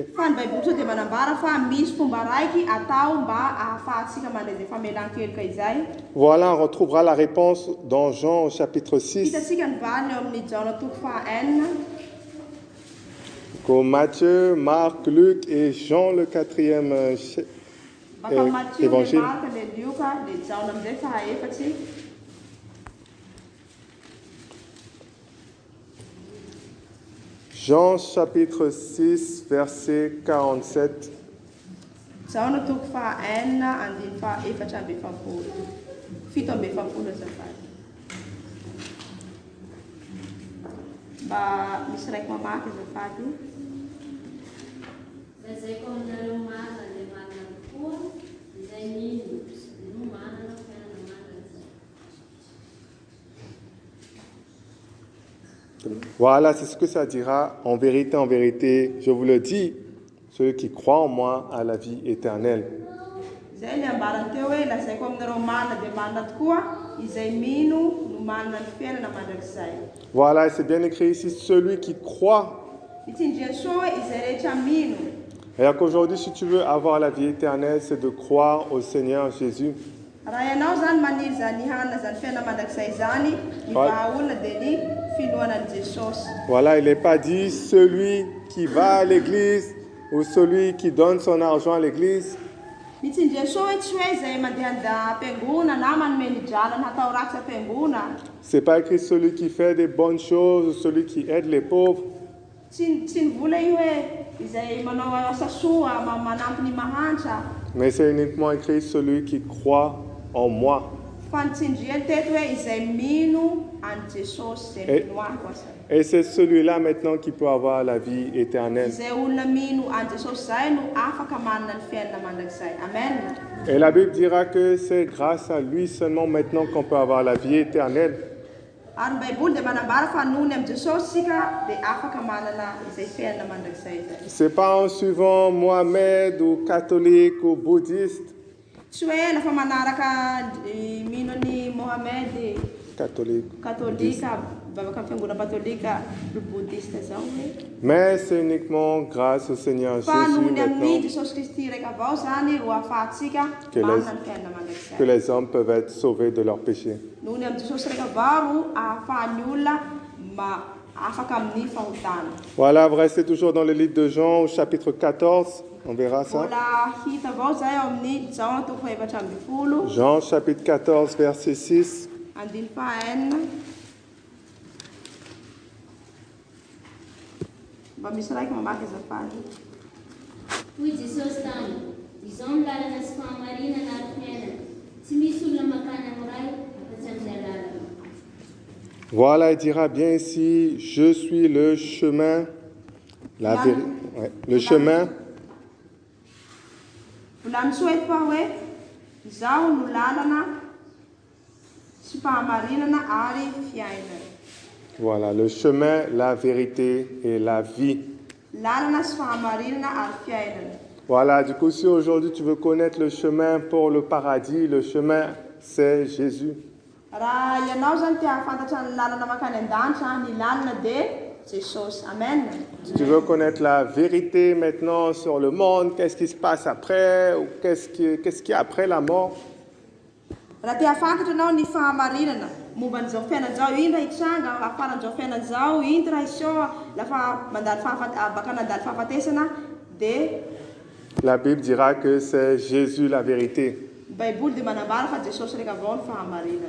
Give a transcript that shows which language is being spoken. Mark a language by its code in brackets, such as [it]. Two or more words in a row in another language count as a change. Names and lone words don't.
[mg] Fa ny Baiboly sao dia manambara fa misy fomba raiky atao mba ahafahantsika mandray zay famelan-keloka izay. [fr] Voilà, on retrouvera la réponse dans Jean au chapitre 6. [mg] Hitantsika ny valiny eo amin'ny Jaona toko faha-enina. [fr] Comme Matthieu, Marc, Luc et Jean le 4e [mg] Baka Matthieu, le [fr] évangile. [mg] Marka, le Luka, le Jaona amin'izay faha-efatsy. [fr] Jean chapitre 6 verset 47. [mg] Jaona toko faha-enina andiny faha-efatra amby efapolo. Fito amby efapolo azafady. Mba misy raiky mamaky azafady. Lazaiko aminareo marina dia marina tokoa, izay mino no manana fiainana marina. [fr] Voilà, c'est ce que ça dira. En vérité, je vous le dis, celui qui croit en moi a la vie éternelle. [mg] Zay ny ambarany teo hoe lazaiko aminareo marina dia marina tokoa, izay mino no manana ny fiainana mandrakizay. [fr] Voilà, c'est bien écrit ici, celui qui croit. [mg] Itindriany soa hoe izay rehetra mino. [fr] Et qu'aujourd'hui, si tu veux avoir la vie éternelle, c'est de croire au Seigneur Jésus. [mg] Raha ianao zany maniry zany hanana zany fiainana mandrakizay zany, ny vahaolona dia ny finoanan'i Jesosy. [fr] Voilà, il n'est pas dit celui qui va à l'église ou celui qui donne son argent à l'église. [mg] Mitindriany soa hoe tsy hoe izay mandeha am-piangona na manome ny drala natao ratsy am-piangona. [fr] C'est pas écrit celui qui fait des bonnes choses ou celui qui aide les pauvres. [mg] Tsy nivola io hoe izay manao asa soa manampy ny mahantra. [fr] Mais c'est uniquement écrit celui qui croit en moi. [mg] Fa nitsindriany teto hoe izay mino an Jesosy izay minoahiko asay. [fr] Et c'est celui-là maintenant qui peut avoir la vie éternelle. [mg] Izay olona mino an Jesosy zay no afaka manana ny fiainana mandrakizay. Amen. [fr] Et la Bible dira que c'est grâce à lui seulement maintenant qu'on peut avoir la vie éternelle. [mg] Ary ny Baiboly dia manambara fa nohony amin'ny Jesosy sika dia afaka manana izay fiainana mandrakizay zay. [fr] C'est pas en suivant Mohamed ou catholique ou bouddhiste. [mg] Tsy hoe lafa manaraka mino ny Mohamed [fr] Catholique. [mg] katolika bavaka amin'ny fiangonana katolika bouddhiste zao hoe. [fr] Mais c'est uniquement grâce au Seigneur [mg] Fa [fr] Jésus [mg] nohony amin'ny [fr] maintenant [mg] Jesosy Kristy raika avao zany ro ahafahantsika manana ny fiainana [fr] que [mg] mandrakizay. [fr] les hommes peuvent être sauvés de leurs péchés. [mg] Nohony amin'ny Jesosy raika avao ro ahafahan'ny olona afaka amin'ny fahotana. [fr] Voilà, vous restez toujours dans le livre de Jean au chapitre 14. On verra ça. [mg] Mbola hita avao zay ao amin'ny Jaona toko fahaefatra amby folo. [fr] Jean chapitre 14 verset 6. [mg] Andiny faha-enina. Mba misy raiky mamaky azafady. Hoy Jesosy tany, izao ny lalana sy fahamarinana ary fiainana. Tsy misy olona makany amin'ny ray afa-tsy amin'ny lalana. [fr] Voilà, il dira bien ici, je suis le chemin, la vérité. Ouais, le chemin, [mg] Volany soa eto fa hoe izaho no lalana sy fahamarinana ary fiainana. [fr] voilà, le chemin, la vérité et la vie. [mg] Lalana sy fahamarinana ary fiainana. [fr] Voilà, du coup, si aujourd'hui tu veux connaître le chemin pour le paradis, le chemin, c'est Jésus. [mg] Raha ianao zany te hahafantatra ny lalana makany an-danitra, ny lalana dia Jesosy. Amen. [fr] Si tu veux connaître la vérité maintenant sur le monde, qu'est-ce qui se passe après, ou qu'est-ce qu'il y a après la mort, [mg] Raha te hahafantatra anao ny fahamarinana momba an'izao fiainan'izao, iny raha hitranga afaran'izao fiainan'izao, iny raha isoa lafa mandalo baka nandalo fahafatesana, dia [fr] la Bible dira que c'est Jésus la vérité. [mg] Baiboly dia manambara fa Jesosy reka avao ny fahamarinana.